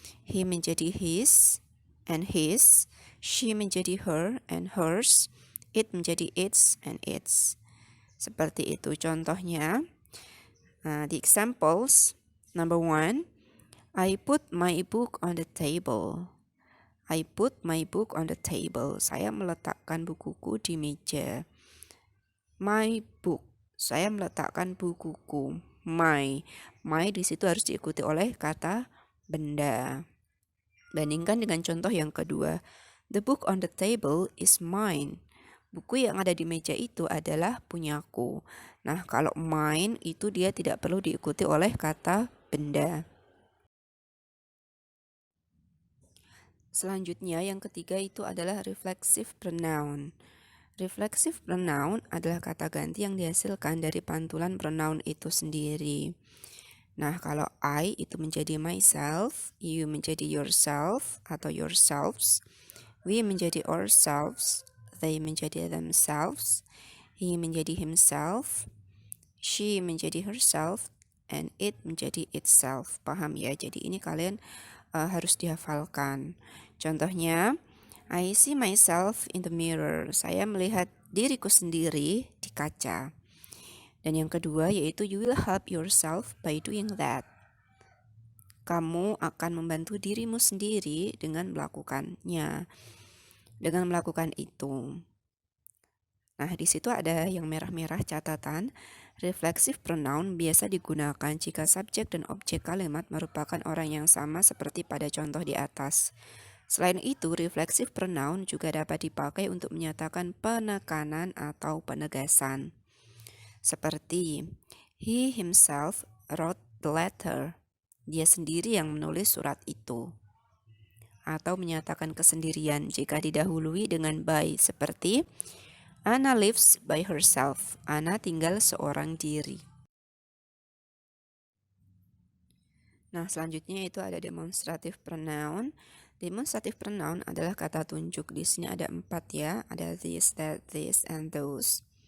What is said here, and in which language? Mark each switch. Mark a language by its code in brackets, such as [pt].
[en] He menjadi his and his. She menjadi her and hers. It menjadi its and its. Seperti itu contohnya. The examples. Number 1. I put my book on the table. I put my book on the table. [id] Saya meletakkan bukuku di meja. [en] My book. [id] Saya meletakkan bukuku. My di situ harus diikuti oleh kata benda. Bandingkan dengan contoh yang kedua. [en] The book on the table is mine. [id] Buku yang ada di meja itu adalah punyaku. Nah, kalau mine itu dia tidak perlu diikuti oleh kata benda. Selanjutnya yang ketiga itu adalah reflexive pronoun. Reflexive pronoun adalah kata ganti yang dihasilkan dari pantulan pronoun itu sendiri. Nah, kalau I itu menjadi myself, you menjadi yourself atau yourselves, we menjadi ourselves, they menjadi themselves, [en] He menjadi himself, she menjadi herself, and it menjadi itself. [id] Paham ya? Jadi ini kalian harus dihafalkan. [en] Contohnya, I see myself in the mirror. [id] Saya melihat diriku sendiri di kaca. Dan yang kedua yaitu [en] you will help yourself by doing that. [id] Kamu akan membantu dirimu sendiri dengan melakukannya. Dengan melakukan itu. Nah, di situ ada yang merah-merah catatan. Reflexive pronoun biasa digunakan jika subjek dan objek kalimat merupakan orang yang sama seperti pada contoh di atas. Selain itu, reflexive pronoun juga dapat dipakai untuk menyatakan penekanan atau penegasan. [en] Seperti, he himself wrote the letter. [id] Dia sendiri yang menulis surat itu. Atau menyatakan kesendirian jika didahului dengan by, seperti [en] Anna lives by herself. [id] Anna tinggal seorang diri. Nah, selanjutnya itu ada demonstrative pronoun. Demonstrative pronoun adalah kata tunjuk. Di sini ada 4 ya. [en] Ada this, that, this, and those.